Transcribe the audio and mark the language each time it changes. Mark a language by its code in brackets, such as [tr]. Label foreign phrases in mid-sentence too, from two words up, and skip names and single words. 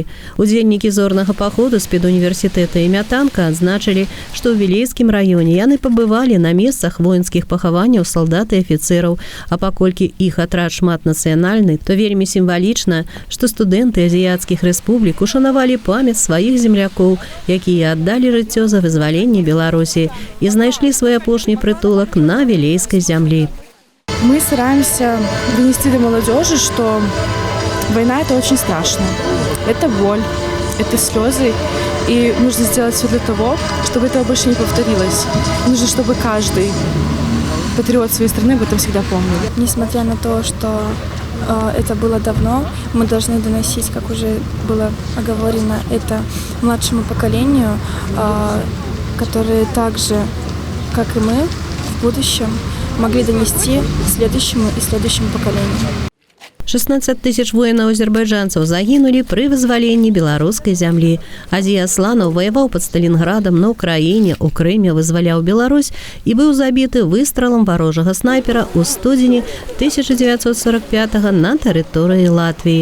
[be] Удзельнікі зорнага паходу з педуніверсітэта імя Танка адзначылі, што ў вілейскім раёне яны пабывалі на месцах воінскіх пахаванняў салдат і афіцэраў, а паколькі іх атрад шматнацыянальны, то вельмі сімвалічна, што студэнты азіяцкіх рэспублік ушанавалі памяць сваіх землякоў, якія аддалі жыццё за вызваленне Беларусі і знайшлі свой апошні прытулак на вілейскай зямлі. [ru] Мы стараемся донести до молодежи, что война – это очень страшно. Это боль, это слезы. И нужно сделать все для того, чтобы этого больше не повторилось. Нужно, чтобы каждый патриот своей страны об этом всегда помнил. Несмотря на то, что это было давно, мы должны доносить, как уже было оговорено, это младшему поколению, которые так же, как и мы, в будущем могли донести следующему и следующему поколению. [be] 16 тысяч воінаў-азербайджанцаў загінулі пры вызваленні беларускай зямлі. Азія Асланаў ваяваў пад Сталінградам на Украіне, у Крыме вызваляў Беларусь і быў забіты выстралам варожага снайпера ў студзені 1945 на тэрыторыі Латвіі.